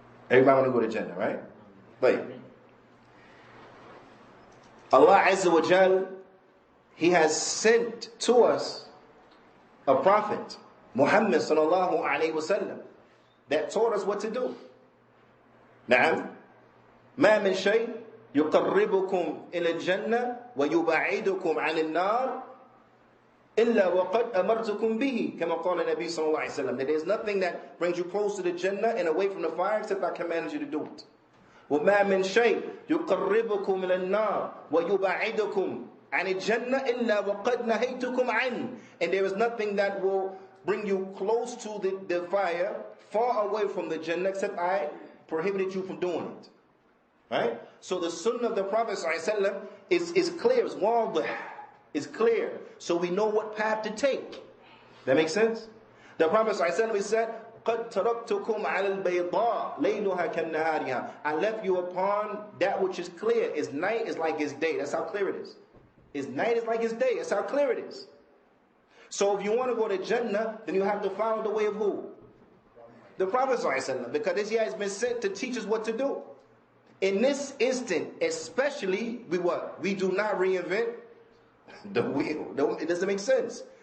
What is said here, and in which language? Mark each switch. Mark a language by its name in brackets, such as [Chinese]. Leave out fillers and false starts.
[English] Everybody want to go to Jannah, right? But Allah Azza wa Jal, He has sent to us a prophet, Muhammad sallallahu alayhi wa sallam, that taught us what to do. Na'am. [Arabic] Ma min shay يقربكم إلى الجنة ويبعدكم عن النار إلا وقد أمرتكم به كما قال النبي صلى الله عليه وسلم. [English] That there is nothing that brings you close to the Jannah and away from the fire except I commanded you to do it. [Arabic] وما من شيء يقربكم إلى النار ويبعدكم عن الجنة إلا وقد نهيتكم عنه. [English] And there is nothing that will bring you close to the fire, far away from the Jannah, except I prohibited you from doing it. Right? So the sunnah of the Prophet ﷺ is clear, it's wadah, it's clear. So we know what path to take. That makes sense? The Prophet ﷺ said, [Arabic] قَدْ تَرَكْتُكُمْ عَلَى الْبَيْضَاءِ لَيْلُهَا كَالنَّهَارِهَا. [English] I left you upon that which is clear. Its night is like its day. That's how clear it is. Its night is like its day. That's how clear it is. So if you want to go to Jannah, then you have to follow the way of who? The Prophet ﷺ. Because he has been sent to teach us what to do. In this instant, especially, we do not reinvent the wheel. It doesn't make sense.